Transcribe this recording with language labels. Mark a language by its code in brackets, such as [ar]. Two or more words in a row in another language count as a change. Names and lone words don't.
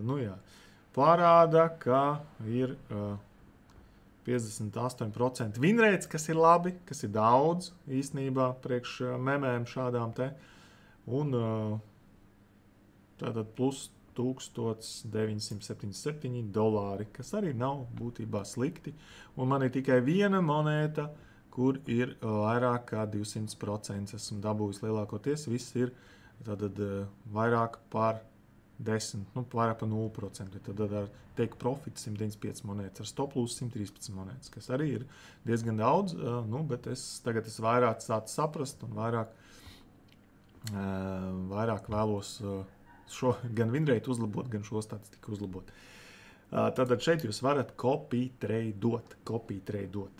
[lv] Nu jā, parāda, ka ir 58% winrates, kas ir labi, kas ir daudz īstenībā priekš memēm šādām te, un tātad plus $1977, kas arī nav būtībā slikti. Un man ir tikai viena monēta, kur ir vairāk kā 200%. Esmu dabūjis lielākoties. Viss ir tātad vairāk par 10, vairāk par 0%. Tad ar [en] take profit [lv] 195 monētas, ar [en] stop loss [lv] 113 monētas, kas arī ir diezgan daudz, bet tagad es vairāk sāku saprast un vairāk vēlos šo gan winrate uzlabot, gan šo statistiku uzlabot. Tātad šeit jūs varat [en] copy tradeot.